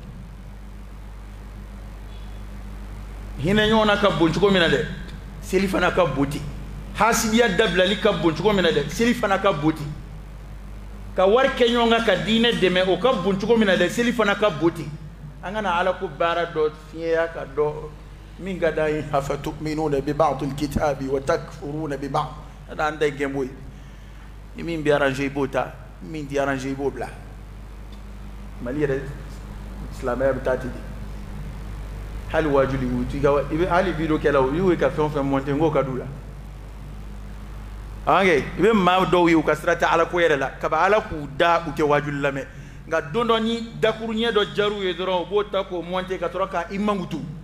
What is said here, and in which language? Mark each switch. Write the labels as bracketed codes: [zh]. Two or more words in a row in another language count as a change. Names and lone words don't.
[bm] hinɛ ɲɔgɔn na ka bon cogo min na dɛ seli fana ka bon ten hasidiya dabilali ka bon cogo min na dɛ seli fana ka bon ten ka wari kɛ ɲɔgɔn kan ka diinɛ dɛmɛ o ka bon cogo min na dɛ seli fana ka bon ten an kana ala ko baara dɔ fiɲɛya ka dɔ min ka d'an ye [ar] أفتؤمنون ببعض الكتاب وتكفرون ببعض [bm] ada an da gɛnbo ye ni min bɛ arranger i b'o ta min tɛ arranger i b'o bila mali yɛrɛ silamɛya bɛ taa ten de hali wajuli i bɛ hali video kɛlaw i y'u ka fɛn o fɛn monter n k'o ka d'u la i bɛ maa dɔw ye u ka sira tɛ ala ko yɛrɛ la kaba ala k'u da u tɛ wajuli lamɛn nka don dɔ ni dakuru ɲɛ dɔ jar'u ye dɔrɔn u b'o ta k'o monter ka sɔrɔ ka i mankutu